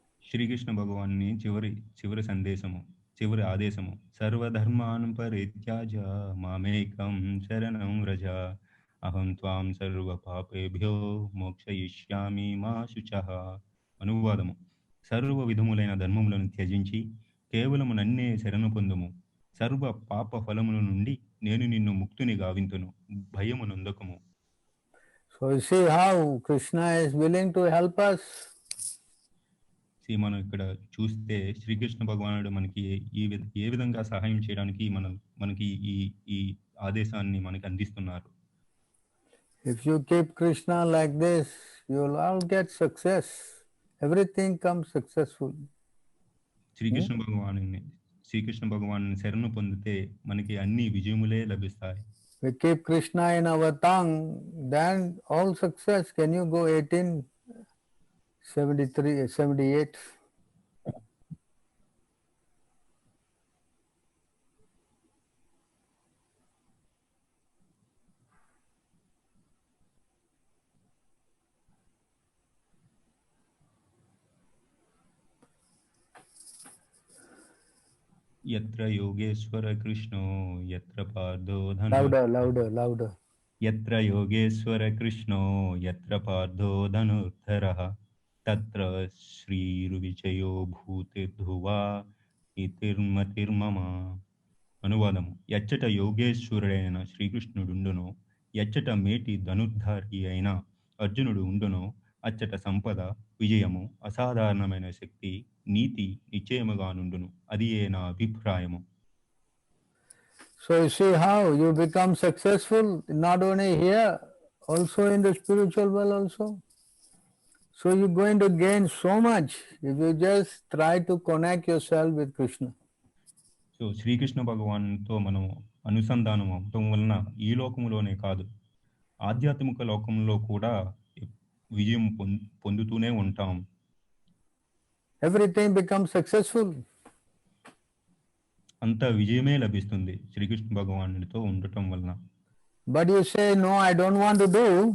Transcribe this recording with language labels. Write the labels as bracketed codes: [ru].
[te] శ్రీకృష్ణ భగవాన్ని చివరి సందేశము, చివరి ఆదేశము, [sa] సర్వధర్మాన్ పరిత్యాజ మామేకం శరణం వ్రజ అహం త్వాం సర్వ పాపేభ్యో మోక్షయిష్యామి మా శుచః. [te] అనువాదము, సర్వ విధములైన ధర్మములను త్యజించి కేవలము నన్నే శరణు పొందుము. సర్వ పాప ఫలముల నుండి నేను నిన్ను ముక్తుని గావింతును, భయము నొందకము. [en] So you see how Krishna is willing to help us. [te] మనం ఇక్కడ చూస్తే శ్రీకృష్ణ భగవానుడు మనకి ఏ విధంగా సహాయం చేయడానికి మనకి ఈ ఆదేశాన్ని మనకి అందిస్తున్నారు. [en] If you keep Krishna like this, you will all get success. Everything comes successful. [te] Srikrishna భగవాను శరణు పొందితే మనకి అన్ని విజయములే లభిస్తాయి. [en] We keep Krishna in our tongue, then all success. Can you go 1878? [sa] యత్ర Yogeshwara కృష్ణో యత్ర పార్థో [en] louder. [sa] యత్ర Yogeshwara కృష్ణో యత్ర పార్థో ధనుర్ధరః తత్ర శ్రీర్విజయో భూతిర్ధువా ఇతిర్మతిర్మమ. [te] అనువాదము, ఎచ్చట యోగేశ్వరుడైన శ్రీకృష్ణుడుండునో, ఎచ్చట మేటి ధనుర్ధారి అయిన అర్జునుడు ఉండునో, అచ్చట సంపద, విజయము, అసాధారణమైన శక్తి, నీతి నిశ్చయముగా నుండును. అది నా అభిప్రాయము. [en] So you see how you become successful, not only here, also in the spiritual world also. So you're going to gain so much if you just try to connect yourself with Krishna. [te] So Srikrishna భగవాన్తో మనం అనుసంధానం అవటం వలన ఈ లోకములోనే కాదు, ఆధ్యాత్మిక లోకంలో కూడా విజయం పొందుతూనే ఉంటాం. [en] Everything becomes successful. [te] అంత విజయమే లభిస్తుంది శ్రీకృష్ణ భగవానుడితో ఉండటం వలన. [en] But you say, no, I don't want to do.